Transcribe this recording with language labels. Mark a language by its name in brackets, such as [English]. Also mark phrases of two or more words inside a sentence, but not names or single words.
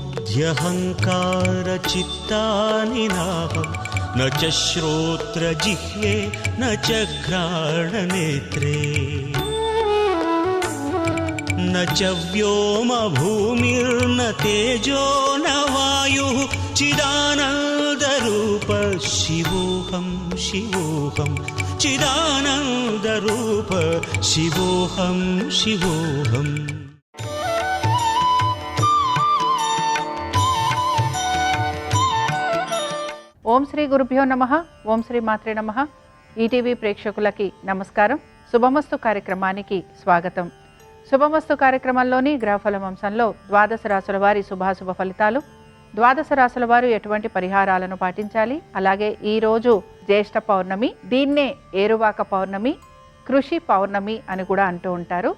[Sanskrit] ह्यहङ्कारचित्तानि नाहं न च श्रोत्रजिह्वे न च घ्राणनेत्रे न च व्योमभूमिर्न तेजो न वायुः चिदानन्दरूप शिवोऽहं शिवोऽहं चिदानन्दरूप शिवोऽहं शिवोऽहम्. ఓం శ్రీ గురుభ్యో నమః. ఓం శ్రీ మాత్రే నమః. [Telugu] ఈటీవీ ప్రేక్షకులకి నమస్కారం. శుభమస్తు కార్యక్రమానికి స్వాగతం. శుభమస్తు కార్యక్రమంలోని గ్రహఫలం అంశంలో ద్వాదశ రాశుల వారి శుభాశుభ ఫలితాలు, ద్వాదశ రాశుల వారు ఎటువంటి పరిహారాలను పాటించాలి, అలాగే ఈరోజు జ్యేష్ఠ పౌర్ణమి, దీన్నే ఏరువాక పౌర్ణమి, కృషి పౌర్ణమి అని కూడా అంటూ ఉంటారు.